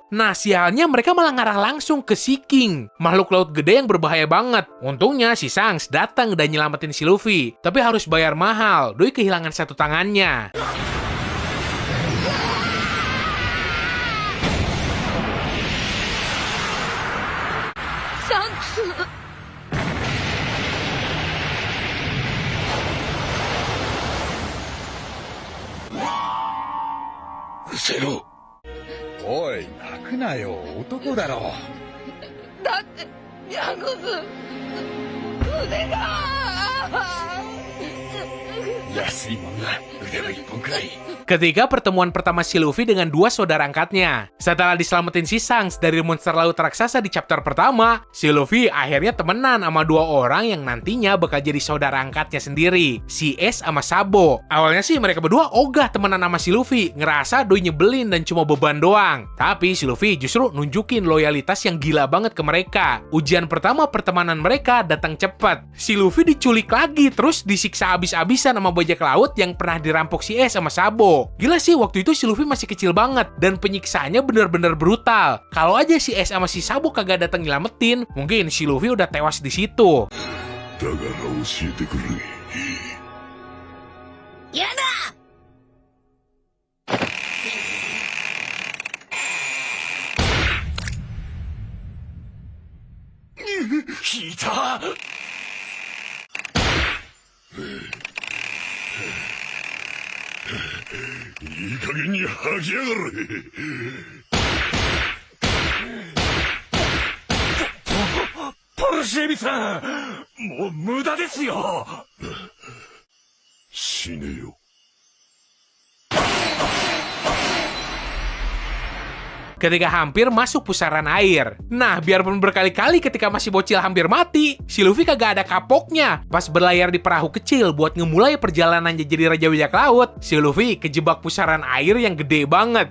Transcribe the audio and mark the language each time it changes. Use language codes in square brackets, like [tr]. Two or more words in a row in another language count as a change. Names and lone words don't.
[id] Nah, sialnya mereka malah ngarah langsung ke Sea King, makhluk laut gede yang berbahaya banget. Untungnya si Shanks datang dan nyelamatin si Luffy, tapi harus bayar mahal, doi kehilangan satu tangannya. Shanks! [ja] うせろ。おい、泣くなよ、男だろ。だってヤグズ腕が安いもんな、腕の一本くらい。 [id] Ketika pertemuan pertama si Luffy dengan dua saudara angkatnya. Setelah diselamatin si Shanks dari monster laut raksasa di chapter pertama, si Luffy akhirnya temenan sama dua orang yang nantinya bakal jadi saudara angkatnya sendiri, si Ace sama Sabo. Awalnya sih mereka berdua ogah temenan sama si Luffy, ngerasa doi nyebelin dan cuma beban doang. Tapi si Luffy justru nunjukin loyalitas yang gila banget ke mereka. Ujian pertama pertemanan mereka datang cepat. Si Luffy diculik lagi, terus disiksa abis-abisan sama bajak laut yang pernah dirampok si Ace sama Sabo. Gila sih, waktu itu si Luffy masih kecil banget dan penyiksaannya bener-bener brutal. Kalau aja si Ace sama si Sabo kagak datang nyelamatin, mungkin si Luffy udah tewas di situ. [ja] だから教えてくれ。やだ引いた。いい加減に吐きやがれ。ポルシェビさん、もう無駄ですよ。死ねよ。 [id] Ketika hampir masuk pusaran air. Nah, biarpun berkali-kali ketika masih bocil hampir mati, si Luffy kagak ada kapoknya. Pas berlayar di perahu kecil buat ngemulai perjalanannya jadi Raja Bajak Laut, si Luffy kejebak pusaran air yang gede banget.